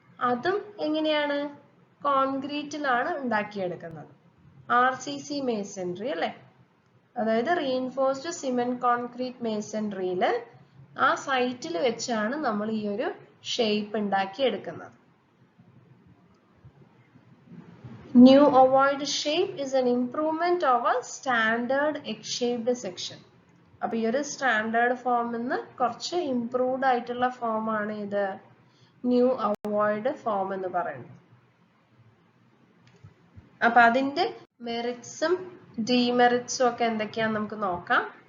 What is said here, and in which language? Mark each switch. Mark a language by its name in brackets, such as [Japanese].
[Malayalam] അതും എങ്ങനെയാണ്? കോൺക്രീറ്റിലാണ് ഉണ്ടാക്കിയെടുക്കുന്നത്. RCC മേസൺറി അല്ലെ, അതായത് റീഇൻഫോഴ്സ്ഡ് സിമെന്റ് കോൺക്രീറ്റ് മേസൺറിയിൽ ആ സൈറ്റിൽ വെച്ചാണ് നമ്മൾ ഈ ഒരു ഷേപ്പ് ഉണ്ടാക്കിയെടുക്കുന്നത്. [English] New ovoid shape is an improvement over standard egg-shaped section. [Malayalam] അപ്പോൾ ഈ ഒരു സ്റ്റാൻഡേർഡ് ഫോമിന്ന് കുറച്ച് ഇംപ്രൂവ്ഡ് ആയിട്ടുള്ള ഫോം ആണ് ഇത് ന്യൂ അവോയ്ഡ് ഫോം എന്ന് പറയുന്നത്. അപ്പൊ അതിന്റെ മെറിറ്റ്സും ഡിമെറിറ്റ്സും ഒക്കെ എന്തൊക്കെയാന്ന് നമുക്ക് നോക്കാം.